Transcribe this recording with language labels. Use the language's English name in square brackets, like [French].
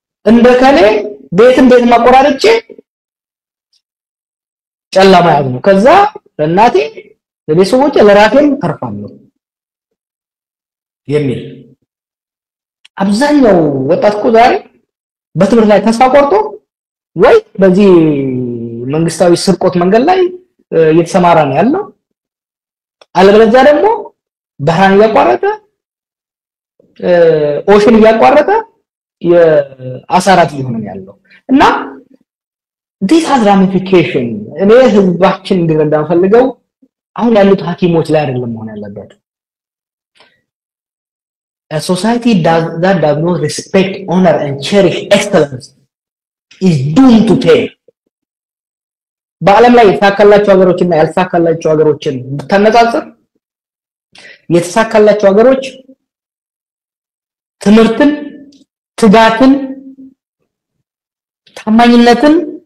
[Amharic] እንደከኔ ቤት ማቆራረጬ ጨለማ ያዝኑ። ከዛ ለእናቴ ለቤተሰቦቼ ለራሴም ተርፋለሁ የሚል አብዛኛው ወጣት እኮ ዛሬ በትምህርት ላይ ተስፋ ቆርጦ ወይ በዚህ መንግስታዊ ስርቆት መንገድ ላይ እየተሰማራ ነው ያለው፣ አለበለዚያ ደግሞ ባህራን እያቋረጠ ኦሽን እያቋረጠ የአሳራት ሊሆን ያለው እና [English] this has ramification። [Amharic] እኔ ህዝባችን እንዲረዳ ፈልገው አሁን ያሉት ሐኪሞች ላይ አይደለም መሆን ያለበት። [English] A society that does not respect, honor, and cherish excellence is doomed to fail. [Amharic] በዓለም ላይ የተሳካላቸው ሀገሮችና ያልተሳካላቸው ሀገሮችን ተነጻጽር የተሳካላቸው ሀገሮች ትምህርትን ትጋትን ታማኝነትን